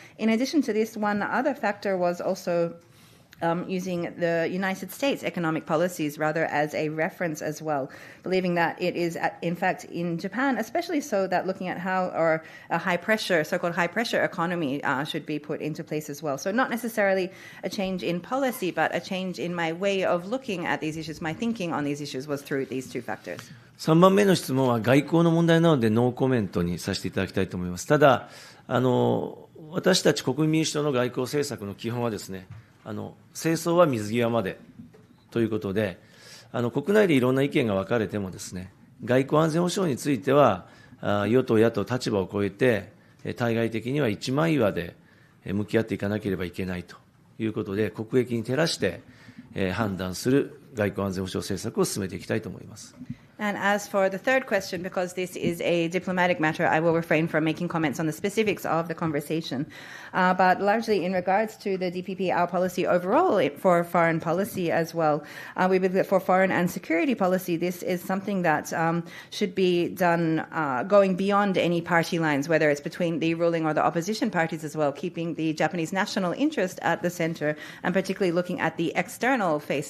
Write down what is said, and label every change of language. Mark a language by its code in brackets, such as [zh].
[en] In addition to this, one other factor was also using the United States economic policies rather as a reference as well, believing that it is, in fact, in Japan, especially so, that looking at how or a high-pressure, so-called high-pressure economy should be put into place as well. So not necessarily a change in policy, but a change in my way of looking at these issues, my thinking on these issues was through these two factors. [ja] 3番目の質問は外交の問題なのでノーコメントにさせていただきたいと思います。ただ、私たち国民民主党の外交政策の基本はですね、戦争は水際までということで、国内でいろんな意見が分かれてもですね、外交安全保障については、与党、野党、立場を超えて、対外的には一枚岩で向き合っていかなければいけないということで、国益に照らして判断する外交安全保障政策を進めていきたいと思います。 [en] And as for the third question, because this is a diplomatic matter, I will refrain from making comments on the specifics of the conversation. But largely in regards to the DPP, our policy overall for foreign policy as well, we believe that for foreign and security policy, this is something that should be done going beyond any party lines, whether it's between the ruling or the opposition parties as well, keeping the Japanese national interest at the center, and particularly looking at the external face.